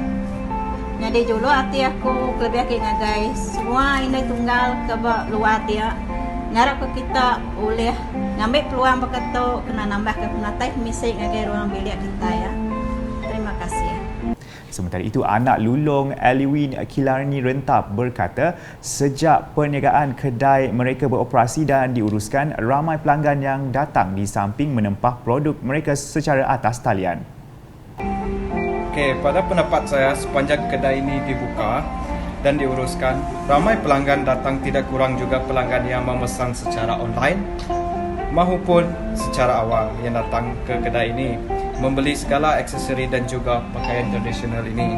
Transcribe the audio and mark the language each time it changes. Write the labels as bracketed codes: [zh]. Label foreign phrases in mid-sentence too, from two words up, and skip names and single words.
[iba] Jadi dulu hati aku lebih ngagai semua ini tunggal ke luar dia. Ngarap ke kita oleh ngambil peluang berkata kena nambah ke penatai pemisik ngagai ruang bilik kita ya. [ms] Terima kasih. Sementara itu, anak Lulong Aliwin Kilarni Rentap berkata sejak perniagaan kedai mereka beroperasi dan diuruskan, ramai pelanggan yang datang di samping menempah produk mereka secara atas talian. Okey, pada pendapat saya sepanjang kedai ini dibuka dan diuruskan, ramai pelanggan datang, tidak kurang juga pelanggan yang memesan secara online maupun secara awal yang datang ke kedai ini membeli segala aksesori dan juga pakaian tradisional ini.